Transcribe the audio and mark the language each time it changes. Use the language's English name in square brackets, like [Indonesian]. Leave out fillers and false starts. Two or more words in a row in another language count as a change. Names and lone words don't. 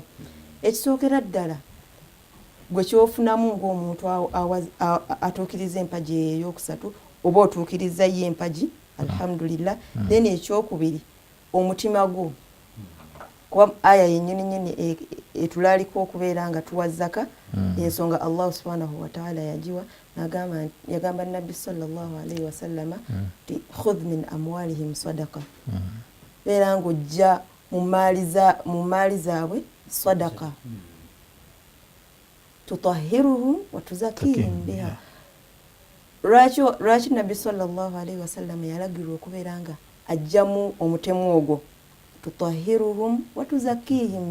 [Ganda] Ekisookera ddala gwe kyofunamu ng'omuntu atuukiriza empagi eyokusatu oba otuukiriza ye empagi alhamdulillah. Then ekyokubiri omutima gwo kuba aya yennyini etulaliko okubeera nga tuwa zaka ensonga [Arabic] الله سبحانه وتعالى [Ganda] yagiwa yagamba nabbi [Arabic] صلى الله عليه وسلم [Ganda] ti [Arabic] خذ من أموالهم صدقة [Ganda] beera ng'ojja mu maali zaabwe [Arabic] صدقة تطهرهم وتزكيهم بها. [Ganda] Lwaki Nabbi [Arabic] صلى الله عليه وسلم [Ganda] yalagirwa okubeera nga ajjamu omutemu ogwo [Arabic] تطهرهم وتزكيهم